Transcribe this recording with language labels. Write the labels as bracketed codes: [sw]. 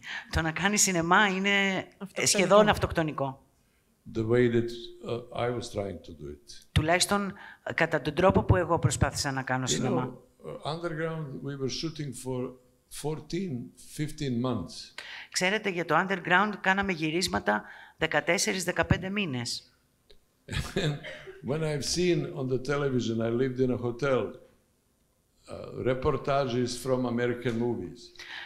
[el] Το να κάνεις σινεμά είναι σχεδόν αυτοκτονικό. [en] The way that I was trying to do it. [el] Τουλάχιστον κατά τον τρόπο που εγώ προσπάθησα να κάνω σινεμά. [en] Underground we were shooting for 14-15 months. [el] Ξέρετε, για το underground κάναμε γυρίσματα 14-15 μήνες. [en] When I've seen on the television, I lived in a hotel, reportages from American movies.